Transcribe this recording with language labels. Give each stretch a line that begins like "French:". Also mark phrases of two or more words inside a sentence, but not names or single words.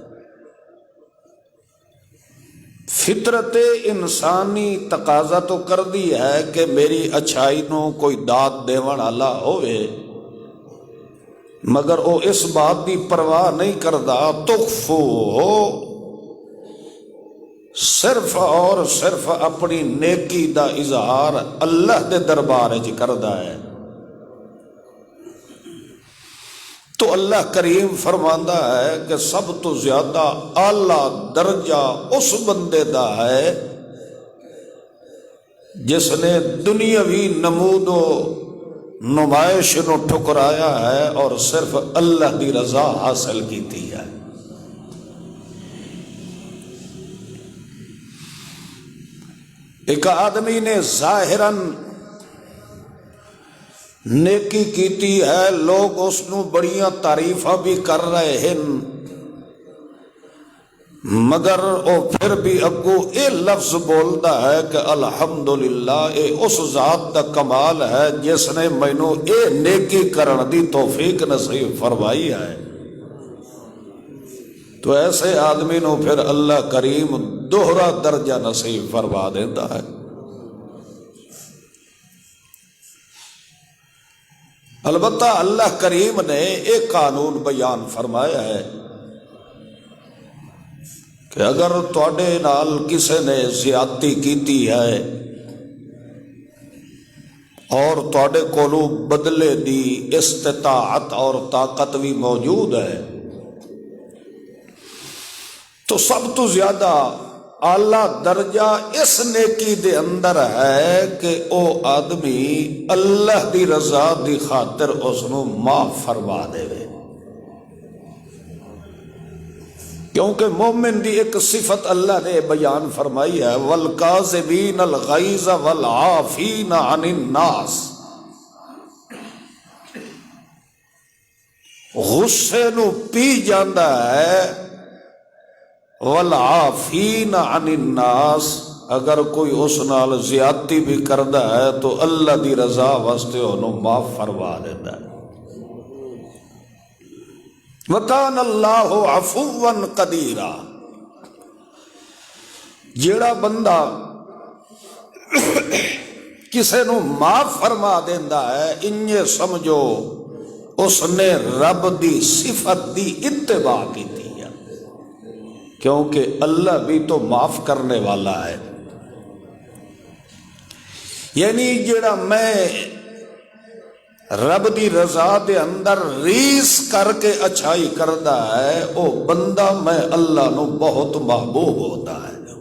Punjabi: فطرت انسانی تقاضا تو کر دی ہے کہ میری اچھائی نو کوئی داد دیون والا ہوئے، مگر وہ اس بات کی پرواہ نہیں کرتا، تخفو ہو، صرف اور صرف اپنی نیکی دا اظہار اللہ دے دربار وچ کردا ہے۔ تو اللہ کریم فرماندا ہے کہ سب تو زیادہ اعلیٰ درجہ اس بندے دا ہے جس نے دنیاوی نمود و نمائش نو ٹھکرایا ہے اور صرف اللہ دی رضا حاصل کیتی ہے۔ ایک آدمی نے ظاہراً نیکی کیتی ہے، لوگ اس نو بڑیاں تعریفاں بھی کر رہے ہیں، مگر وہ پھر بھی اگو اے لفظ بولتا ہے کہ الحمدللہ اے اس ذات دا کمال ہے جس نے مینوں اے نیکی کرن دی توفیق نصیب فرمائی ہے۔ تو ایسے آدمی نو پھر اللہ کریم دوہرا درجہ نصیب فرما دیتا ہے۔ البتہ اللہ کریم نے ایک قانون بیان فرمایا ہے کہ اگر تواڈے نال کسے نے زیادتی کیتی ہے اور تواڈے کولوں بدلے دی استطاعت اور طاقت بھی موجود ہے تو سب تو زیادہ اعلیٰ درجہ اس نیکی دے اندر ہے کہ او آدمی اللہ دی رضا دی خاطر اس نو معاف فرما دے وے، کیونکہ مومن دی ایک صفت اللہ نے بیان فرمائی ہے
Arabic: والکاظمین الغیظ والعافین عن الناس،
Punjabi: غصے نو پی جاندا ہے،
Arabic: والعافین عن الناس،
Punjabi: اگر کوئی اس نال زیادتی بھی کردا ہے تو اللہ دی رضا واسطے انہوں معاف فرما دیتا ہے۔
Arabic: وَكَانَ اللَّهُ عَفُوًّا قَدِيرًا،
Punjabi: جیڑا بندہ کسے نو معاف فرما دیندا ہے انجے سمجھو اس نے رب دی صفت دی اتباع کی تھی، کیونکہ اللہ بھی تو معاف کرنے والا ہے۔ یعنی جڑا میں رب دی رضا دے اندر ریس کر کے اچھائی کردا ہے او بندہ میں اللہ نو بہت محبوب ہوتا ہے۔